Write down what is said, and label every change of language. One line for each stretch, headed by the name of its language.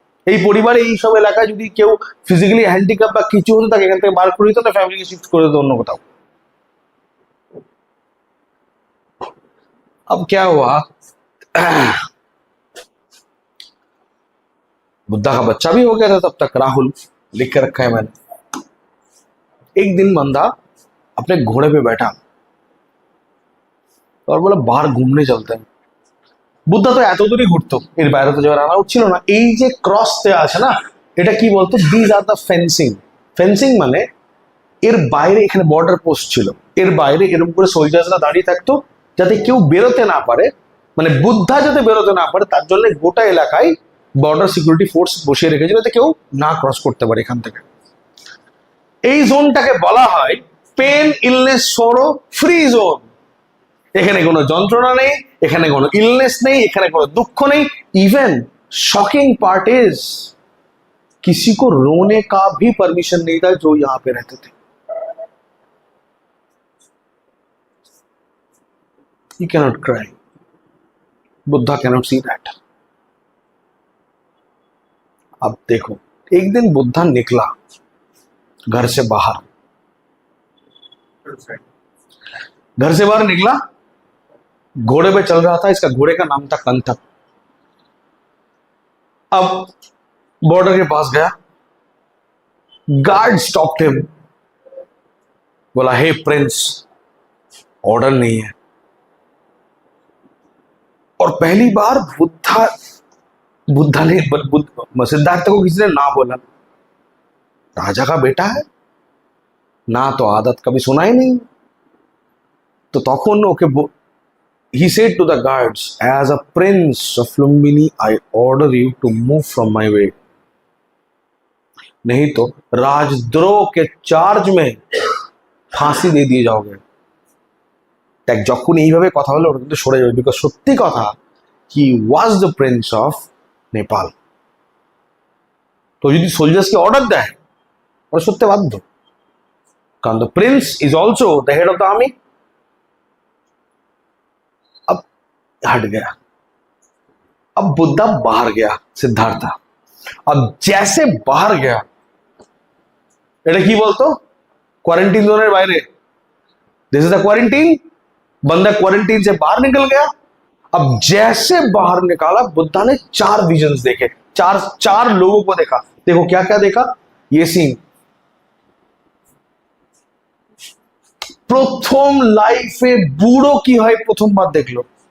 Bangla: এই পরিবারে এই সব এলাকায় যদি কেউ ফিজিক্যালি হ্যান্ডিক্যাপ বা কিছু হতো তাকে এখান থেকে বার করে দিত, না ফ্যামিলিকে শিফট করে দিত অন্য কোথাও।
Hindi: अब क्या हुआ, बुद्धा का बच्चा भी हो गया था तब तक, राहुल लिख के रखा है मैंने। एक दिन बंदा अपने घोड़े पे बैठा और बोला बाहर घूमने चलते हैं।
Bangla: বুদ্ধা তো এত দূরই ঘুরতো, এর বাইরে তো যাওয়ার আনা হচ্ছিল না। এই যে ক্রস দেওয়া আছে না, এটা কি বলতো,
English: These are the fencing.
Bangla: Fencing মানে এর বাইরে এখানে বর্ডার পোস্ট ছিল, এর বাইরে এরকম করে সোলজার্সরা দাঁড়িয়ে থাকতো যাতে কেউ বেরোতে না পারে, মানে বুদ্ধা যাতে বেরোতে না পারে তার জন্য গোটা এলাকায় বর্ডার সিকিউরিটি ফোর্স বসিয়ে রেখেছিল যাতে কেউ না ক্রস করতে পারে এখান থেকে। এই জোনটাকে বলা হয়
English: Pain illness sorrow free zone.
Bangla: এখানে কোনো যন্ত্রণা নেই, এখানে কোনো ইলনেস নেই, এখানে কোনো দুঃখ নেই।
English: even shocking part is
Hindi: किसी को रोने का भी परमिशन नहीं था जो यहां पे रहते थे।
English: You cannot cry. Buddha cannot see that.
Hindi: अब देखो, एक दिन बुद्धा निकला घर से बाहर, घर से बाहर निकला, घोड़े पे चल रहा था। इसका घोड़े का नाम था कंथक। अब बॉर्डर के पास गया,
English: guard stopped him,
Hindi: बोला हे प्रिंस, ऑर्डर नहीं है। और पहली बार बुद्धा ने सिद्धार्थ को किसी ने ना बोला, राजा का बेटा है ना, तो आदत कभी सुना ही नहीं।
English: तो তখন okay he said to the guards, as a prince of Lumbini I order you to move from my way,
Hindi: नहीं तो राजद्रोह के
English: charge में
Bangla: ফাঁসি দিয়ে দিয়ে যাওগে। দেখ যখন এইভাবে কথা বলে ওরা কিন্তু সরে যাবে, বিকজ সত্যি কথা
English: He was the prince of Nepal.
Bangla: তো যদি সোলজার্সকে অর্ডার দেয় ওরা সত্যি বাধ্য, কারণ
English: The prince is also the head of the army.
Hindi: अब हट गया, अब बुद्धा बाहर गया, सिद्धार्थ। अब जैसे बाहर गया,
Bangla: এটা কি বলতো,
Hindi: क्वारंटीन जोन বাইরে,
English: This is the quarantine.
Hindi: बंदा क्वारंटीन से बाहर निकल गया। अब जैसे बाहर निकाला, बुद्धा ने 4 विजन्स देखे, चार लोगों को देखा। देखो क्या क्या देखा, ये सीन
Bangla: প্রথম লাইফে বুড়ো কি হয় প্রথমবার দেখলো।